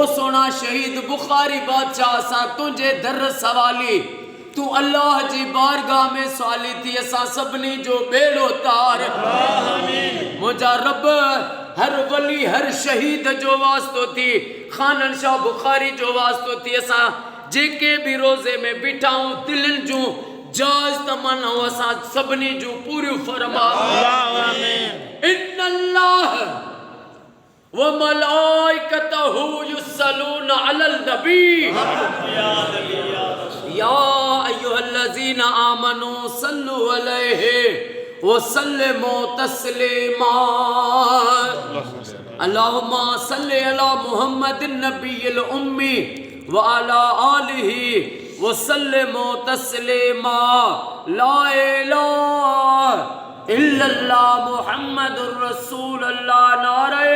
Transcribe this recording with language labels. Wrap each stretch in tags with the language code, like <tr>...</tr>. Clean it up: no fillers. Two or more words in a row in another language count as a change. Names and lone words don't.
<sd>सोना शहीद बुखारी बादशाह असां तुंहिंजे दर सवाली तू अल्लाह जी बारगाह में सवाली थी असां सभिनी जो बेड़ो तार मुंहिंजा रब हर वली हर शहीद जो वास्तो थी खानन शाह बुखारी जो वास्तो थी असां जेके भी रोज़े में बीठाऊं दिलनि जूं जायज़ तमन्नाऊं असां सभिनी जूं पूरियूं फरमा</sd> <ar>إن الله وملائكته يصلون على النبي يا أيها الذين آمنوا صلوا عليه وسلموا تسليما اللهم صل على محمد النبي الأمي وعلى آله وسلموا تسليما لا إله إلا الله محمد رسول الله.</ar>